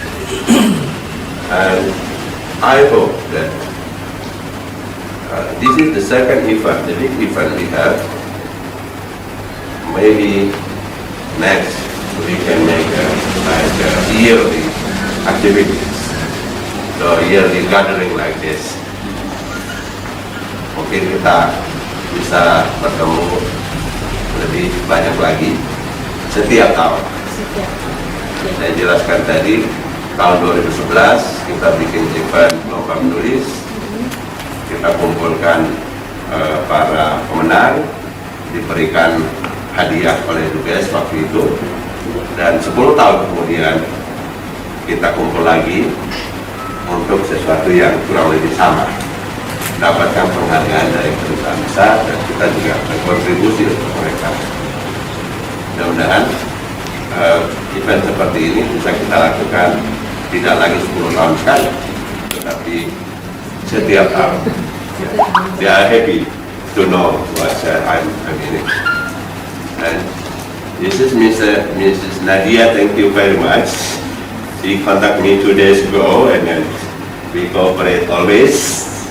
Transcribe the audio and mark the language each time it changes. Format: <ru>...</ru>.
<en>And I hope that this is the second event, the big event we have. Maybe next we can make yearly activities, so yearly gathering like this.</en> <id>Mungkin kita bisa bertemu lebih banyak lagi setiap tahun. Saya jelaskan tadi, tahun 2011 kita bikin event lomba menulis, kita kumpulkan para pemenang, diberikan hadiah oleh Kedubes waktu itu, dan 10 tahun kemudian kita kumpul lagi untuk sesuatu yang kurang lebih sama, dapatkan penghargaan dari perusahaan besar, dan kita juga berkontribusi untuk mereka. Mudah-mudahan event seperti ini bisa kita lakukan tidak lagi 10 tahun sekali, tetapi setiap tahun.</id> <en>They are happy to know what I'm in it. And this is Mrs. Nadia, thank you very much. She contacted me 2 days ago, and then we cooperate always.</en>